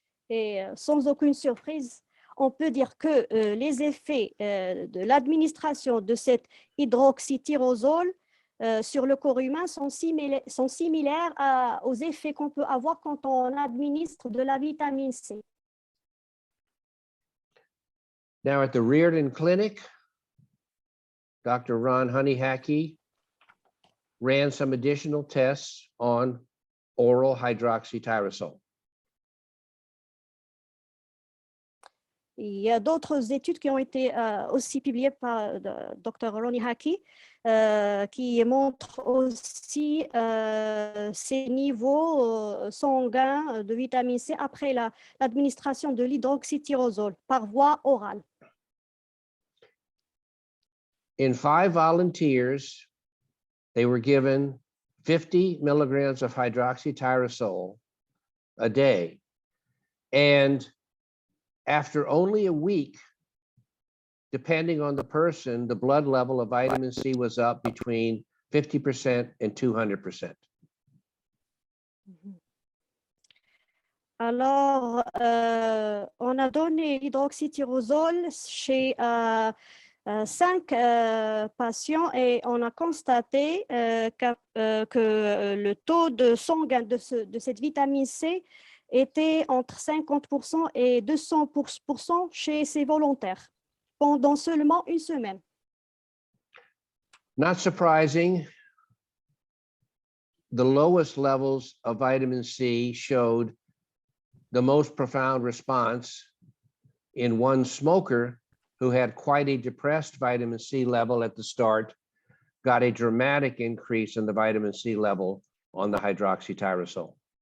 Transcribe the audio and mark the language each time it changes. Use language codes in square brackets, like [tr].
[fr] Et sans aucune surprise, on peut dire que les effets de l'administration de cet hydroxytyrosol sur le corps humain sont similaires aux effets qu'on peut avoir quand on administre de la vitamine C. [en] Now, at the Reardon Clinic, Dr. Ron Honeyhackey ran some additional tests on oral hydroxytyrosol. [fr] Il y a d'autres études qui ont été aussi publiées par Dr. Ronnie Hackey qui montrent aussi ces niveaux sanguins de vitamine C après l'administration de l'hydroxytyrosol par voie orale. [en] In 5 volunteers, they were given 50 milligrams of hydroxytyrosol a day. And after only a week, depending on the person, the blood level of vitamin C was up between 50% and 200%. [fr] Alors, on a donné l'hydroxytyrosol chez 5 patients et on a constaté que le taux de sanguin de cette vitamine C était entre 50% et 200% chez ces volontaires pendant seulement une semaine. [en] Not surprising, the lowest levels of vitamin C showed the most profound response in one smoker who had quite a depressed vitamin C level at the start, got a dramatic increase in the vitamin C level on the hydroxytyrosol.